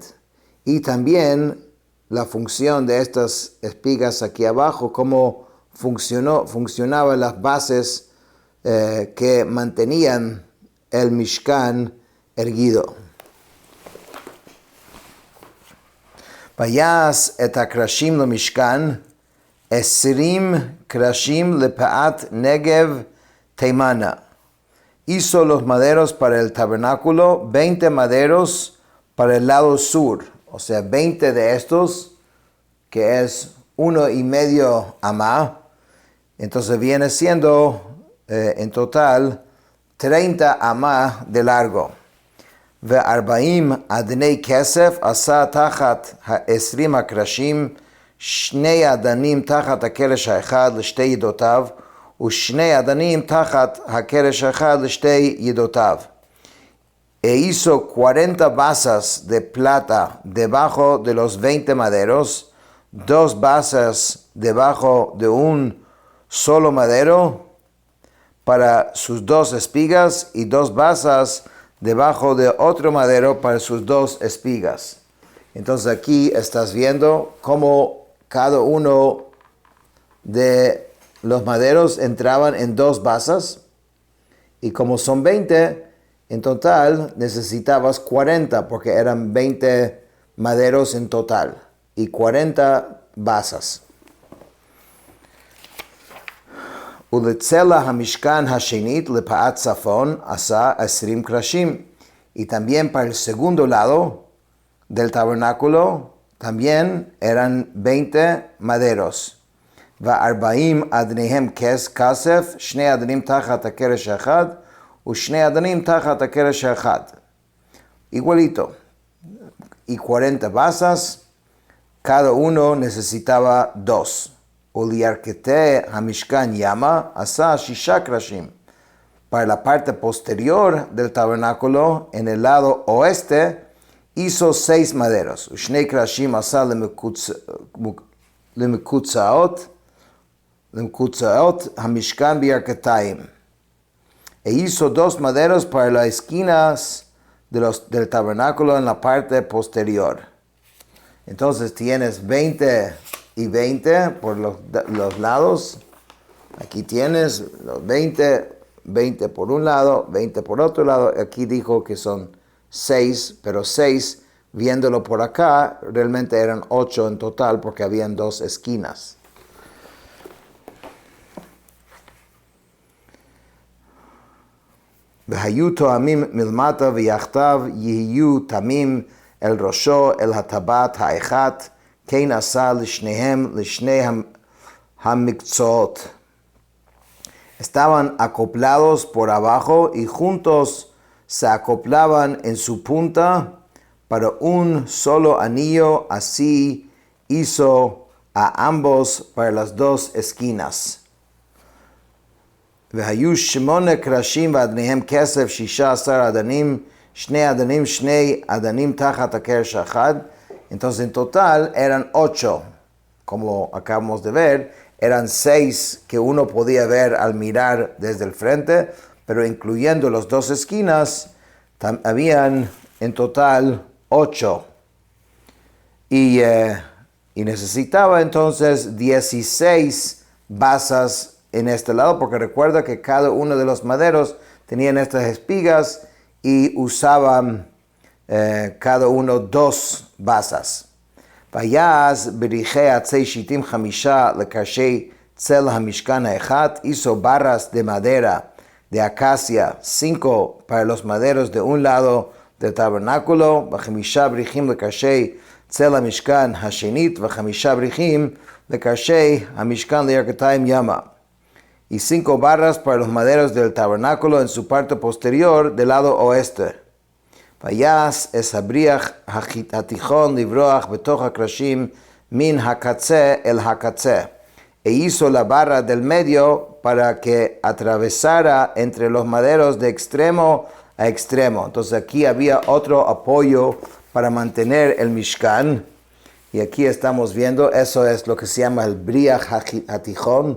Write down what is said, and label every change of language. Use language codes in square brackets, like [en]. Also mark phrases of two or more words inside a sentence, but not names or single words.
[es] Y también la función de estas espigas aquí abajo, cómo funcionaban las bases que mantenían el Mishkan erguido. [he] ויעש את הקרשים לו משכן, עשרים קרשים לפאת נגב תימנה. [es] Hizo los maderos para el tabernáculo, 20 maderos para el lado sur, o sea, 20 de estos, que es 1,5 amá. Entonces viene siendo en total 30 amá de largo. [he] וארבעים אדני כסף עשה תחת העשרים הקרשים שני אדנים תחת הקרש האחד לשתי ידותיו ושני אדנים תחת הקרש האחד לשתי ידותיו. [es] E hizo 40 basas de plata debajo de los 20 maderos, 2 basas debajo de un solo madero para sus 2 espigas y 2 basas debajo de otro madero para sus 2 espigas. Entonces aquí estás viendo cómo cada uno de los maderos entraban en 2 basas y como son 20, en total necesitabas 40 porque eran 20 maderos en total y 40 basas. [he] ולצלע המשכן השנית לפאת צפון עשה עשרים קרשים. [es] Y también para el segundo lado del tabernáculo también eran 20 maderos. [he] וא ארבעים אדניהם כס כסף שני אדנים תחת הקרש האחד ושני אדנים תחת הקרש האחד. [es] Igualito. Y 40 basas, cada uno necesitaba 2. [he] ולירכתי המשכן ימה עשה שישה קרשים. [es] Para la parte posterior del tabernáculo, en el lado oeste, hizo 6 maderos. [he] ושני קרשים עשה למקצעת המשכן בירכתיים. [es] E hizo 2 maderos para las esquinas del tabernáculo en la parte posterior. Entonces tienes 20 y 20 por los lados. Aquí tienes los 20 por un lado, 20 por otro lado. Aquí dijo que son 6, pero 6, viéndolo por acá, realmente eran 8 en total porque habían 2 esquinas. [he] והיו תואמים מלמטה ויחדו יהיו תמים אל ראשו אל הטבעת האחת כן עשה לשניהם לשני המקצעת. [es] estaban acoplados por abajo y juntos se acoplaban en su punta para un solo anillo, así hizo a ambos para las dos esquinas. [he] והיו 8 קרשים ואדניהם כסף 16 אדנים, 2 אדנים, 2 אדנים תחת הקרש אחד. [es] Entonces en total eran 8, como acabamos de ver, eran 6 que uno podía ver al mirar desde el frente, pero incluyendo las dos esquinas, habían en total 8. Y necesitaba entonces 16 basas en este lado, porque recuerda que cada uno de los maderos tenían estas espigas y usaban cada uno 2 basas. [he] ויעש בריחי עצי שיטים 5 לקרשי צל המשכן האחד, [es] hizo barras de madera de acacia 5 para los maderos de un lado del tabernáculo, [he] ו5 בריחים לקרשי צל המשכן השנית, ו5 בריחים לקרשי המשכן לירכתיים ימה. [es] Y 5 barras para los maderos del tabernáculo en su parte posterior del lado oeste. [he] ויעש את הבריח התיכון לברוח בתוך הקרשים מן הקצה אל הקצה. [es] E hizo la barra del medio para que atravesara entre los maderos de extremo a extremo. Entonces aquí había otro apoyo para mantener el Mishkan. Y aquí estamos viendo, eso es lo que se llama el [he] בריח התיכון.